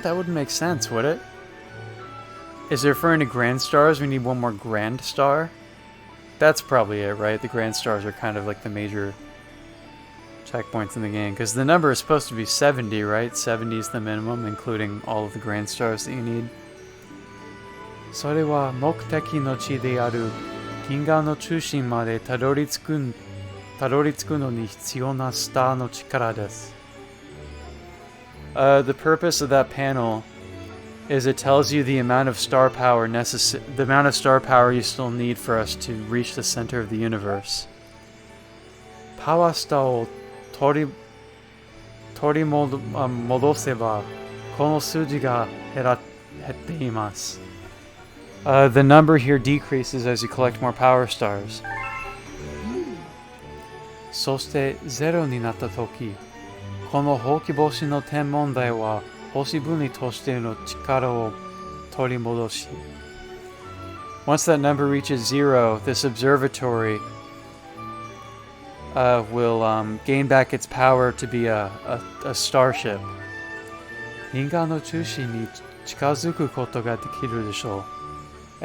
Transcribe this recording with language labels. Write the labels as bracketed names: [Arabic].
[English] That wouldn't make sense, would it? Is it referring to grand stars? We need one more grand star? That's probably it, right? The grand stars are kind of like the major checkpoints in the game. Because the number is supposed to be 70, right? 70 is the minimum, including all of the grand stars that you need. [Japanese] それは目的の地である銀河の中心までたどり着くのに必要なスターの力です。 [English] The purpose of that panel is it tells you the amount of star power you still need for us to reach the center of the universe. [Japanese] Power starを取り戻せばこの数字が減っています。 [English] The number here decreases as you collect more power stars. [Japanese] そして0になった時、このほうき星の天文台は星分としての力を取り戻し。 [English] Once that number reaches 0, this observatory will gain back its power to be a starship. [Japanese] 銀河の中心に近づくことができるでしょう。